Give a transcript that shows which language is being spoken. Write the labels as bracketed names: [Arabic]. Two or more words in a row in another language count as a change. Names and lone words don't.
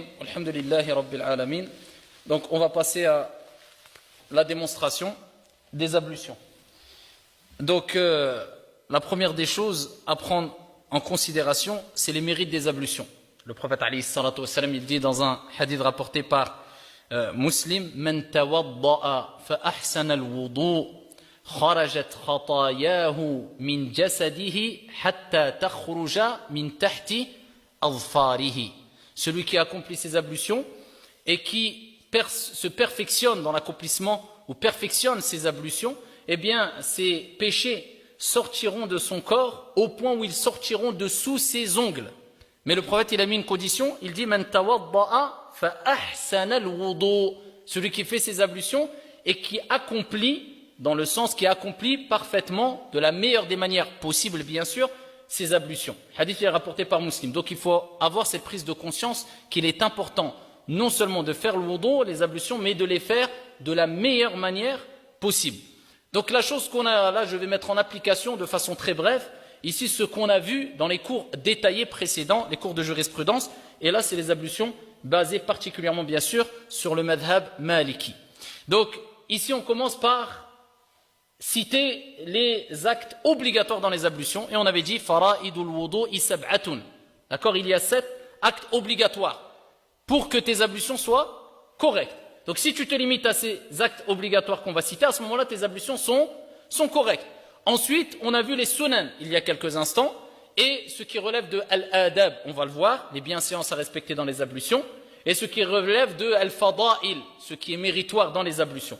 [Arabic] الحمد لله رب العالمين. [French] Donc on va passer à la démonstration des ablutions. Donc la première des choses à prendre en considération, c'est les mérites des ablutions. Le prophète [Arabic] عليه الصلاة والسلام, [French] il dit dans un hadith rapporté par Muslim: [Arabic] من توضأ فأحسن الوضوء خرجت خطاياه من جسده حتى تخرج من تحت أظفاره. [French] Celui qui accomplit ses ablutions et qui se perfectionne dans l'accomplissement ou perfectionne ses ablutions, eh bien ses péchés sortiront de son corps au point où ils sortiront de sous ses ongles. Mais le prophète, il a mis une condition, il dit: [Arabic] من توضأ فأحسن الوضوء'. [French] Celui qui fait ses ablutions et qui accomplit, dans le sens qui accomplit parfaitement, de la meilleure des manières possibles bien sûr, ses ablutions. Hadith est rapporté par Muslim. Donc il faut avoir cette prise de conscience qu'il est important non seulement de faire le wudu, les ablutions, mais de les faire de la meilleure manière possible. Donc la chose qu'on a là, je vais mettre en application de façon très brève, ici ce qu'on a vu dans les cours détaillés précédents, les cours de jurisprudence, et là c'est les ablutions basées particulièrement bien sûr sur le [Arabic] مذهب مالكي. [French] Donc ici on commence par citer les actes obligatoires dans les ablutions, et on avait dit [Arabic] فرائض الوضوء سبعة. [French] D'accord, il y a 7 actes obligatoires pour que tes ablutions soient correctes. Donc si tu te limites à ces actes obligatoires qu'on va citer, à ce moment-là tes ablutions sont correctes. Ensuite, on a vu les sunan il y a quelques instants, et ce qui relève de al-adab, on va le voir, les bienséances à respecter dans les ablutions, et ce qui relève de al-fada'il, ce qui est méritoire dans les ablutions.